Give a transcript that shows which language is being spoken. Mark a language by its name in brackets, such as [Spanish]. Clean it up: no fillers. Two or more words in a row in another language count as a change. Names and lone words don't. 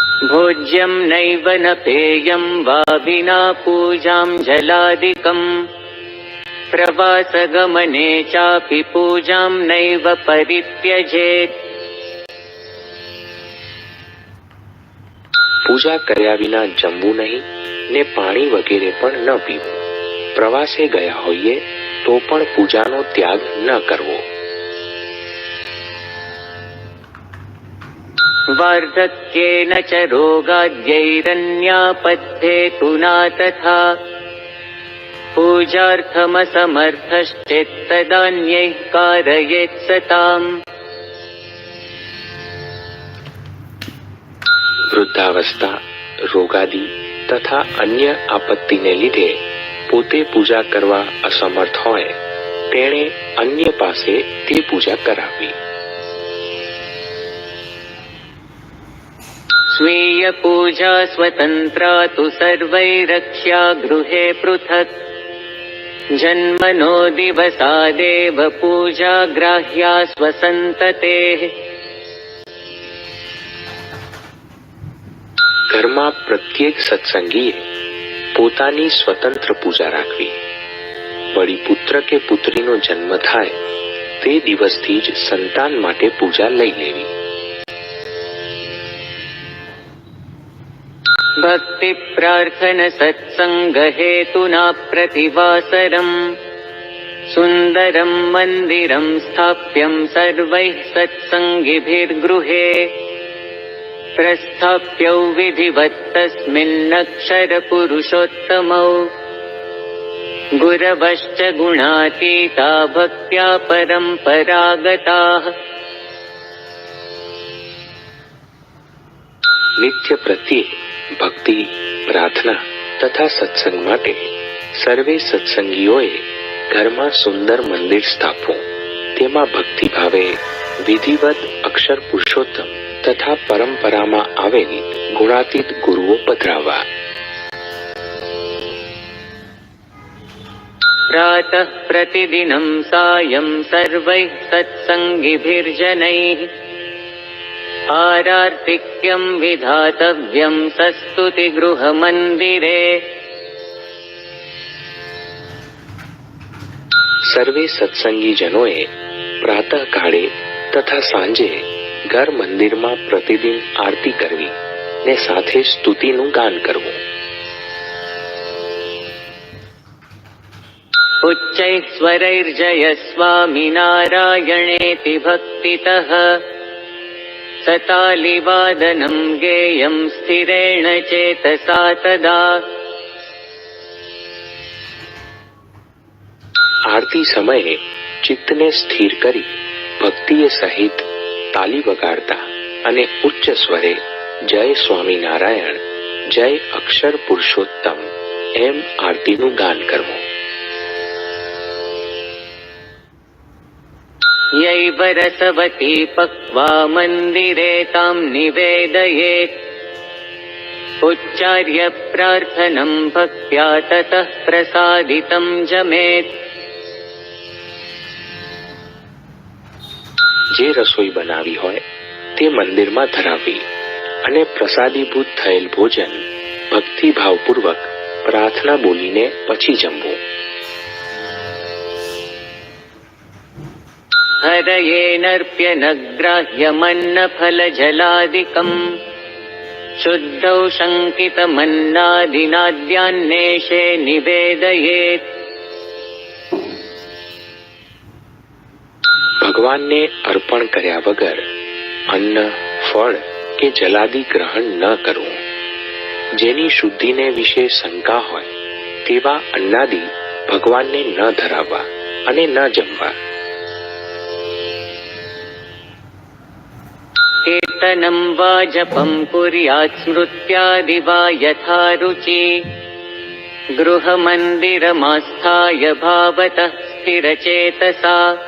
[Sanskrit] भोज्यं नैव न पेयं वा विना पूजां जलादिकम् प्रवासगमने चापि पूजां नैव परित्यजेत्। [Gujarati] પૂજા કર્યા વિના જમવું નહીં ને પાણી વગેરે પણ ન પીવું. પ્રવાસે ગયા હોઈએ તો પણ પૂજાનો ત્યાગ ન કરવો. [Sanskrit] वार्धक्येन च रोगाद्यैरन्यापद्धेतुना तथा पूजार्थमसमर्थश्चेत्तदान्यैः कारयेत् सताम्। [Gujarati] વૃદ્ધાવસ્થા, રોગાદી તથા અન્ય આપત્તિને લીધે પોતે પૂજા કરવા અસમર્થ હોય તેણે અન્ય પાસે તે પૂજા કરાવવી. [Sanskrit] स्वीय पूजा स्वतंत्रा तु सर्वैरक्ष्या गृहे पृथक् जन्मनो दिवसादेव पूजा ग्राह्या स्वसंततेः। [Gujarati] ઘરમાં પ્રત્યેક સત્સંગીએ પોતાની સ્વતંત્ર પૂજા રાખવી. વળી પુત્ર કે પુત્રીનો જન્મ થાય તે દિવસથી જ સંતાન માટે પૂજા લઈ લેવી. [Sanskrit] भक्ति प्रार्थन सत्संग हेतुना प्रतिवासरम् सुंदरं मंदिरं स्थाप्यं सर्वैः सत्संगिभिर्गृहे प्रस्थाप्यौ विधिवत् तस्मिन्नक्षर पुरुषोत्तमौ गुरवश्च गुणातीता भक्त्या परम्परागताः। [Gujarati] નિત્ય પ્રત્યે ભક્તિ, પ્રાર્થના તથા સત્સંગ માટે સર્વે સત્સંગીઓએ ઘરમાં સુંદર મંદિર સ્થાપવું. તેમાં ભક્તિ ભાવે વિધિવત અક્ષર પુરુષોત્તમ તથા પરંપરામાં આવેલી ગુણાતીત ગુરુઓ પધરાવવા. [Sanskrit] प्रातः प्रतिदिनं सायं सर्वैः सत्संगिभिर्जनैः आरार्तिक्यं विधातव्यं सस्तुतिगृहमन्दिरे। [Gujarati] સર્વે સત્સંગી જનોએ પ્રાતઃકાળે તથા સાંજે ઘર મંદિરમાં પ્રતિદિન આરતી કરવી ને સાથે સ્તુતિનું ગાન કરવું. [Sanskrit] उच्चैः स्वरैर्जय स्वामिनारायणेति भक्तितः सतालिवादनं गेयं स्थिरेण चेतसा तदा। [Gujarati] આરતી સમયે ચિત્તને સ્થિર કરી ભક્તિએ સહિત તાલી વગાડતા અને ઉચ્ચ સ્વરે જય સ્વામિનારાયણ, જય અક્ષર પુરુષોત્તમ એમ આરતીનું ગાન કરવું. [Sanskrit] यैव रसवती पक्वा मंदिरे तां निवेदयेत् उच्चार्य प्रार्थनं भक्त्या ततः प्रसादितं जमेत्। [Gujarati] જે રસોઈ બનાવી હોય તે મંદિરમાં ધરાવવી અને પ્રસાદીભૂત થયેલ ભોજન ભક્તિભાવપૂર્વક પ્રાર્થના બોલીને પછી જમવું. [Sanskrit] हरयेनर्प्य न ग्राह्यमन्न फल जलादिकम् शुद्धौ शङ्कितमन्नादिनाद्यान्नेशे निवेदयेत्। [Gujarati] ભગવાનને અર્પણ કર્યા વગર અન્ન, ફળ કે જલાદી ગ્રહણ ન કરવું. જેની શુદ્ધિને વિશે શંકા હોય તેવા અન્નાદિ ભગવાનને ન ધરાવવા અને ન જમવા. [Sanskrit] कीर्तनं वा जपं कुर्यात् स्मृत्यादि वा यथा रुचि गृहमन्दिरमास्थाय भावतः स्थिरचेतसा।